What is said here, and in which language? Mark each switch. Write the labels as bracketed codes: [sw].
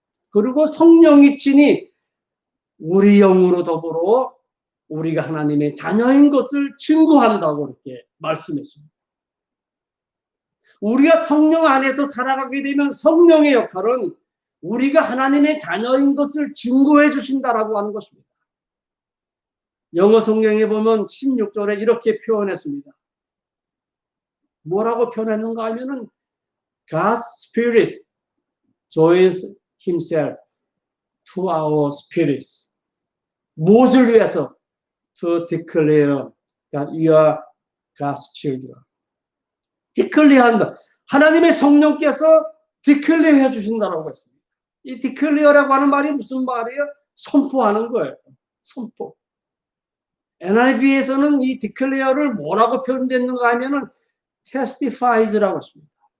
[ko] 그리고 성령이 친히 우리 영으로 더불어 우리가 하나님의 자녀인 것을 증거한다고 이렇게 말씀했습니다. 우리가 성령 안에서 살아가게 되면 성령의 역할은 우리가 하나님의 자녀인 것을 증거해 주신다라고 하는 것입니다. 영어 성경에 보면 16절에 이렇게 표현했습니다. 뭐라고 표현했는가 하면은 [en] God's Spirit joins himself to our spirits. [ko] 무엇을 위해서? [en] To declare that you are God's children. [ko] 디클리어한다. 하나님의 성령께서 디클리어 해주신다라고 했습니다. 이 디클리어라고 하는 말이 무슨 말이에요? 선포하는 거예요. 선포. NIV에서는 이 디클리어를 뭐라고 표현됐는가 하면은 testifies라고 했습니다.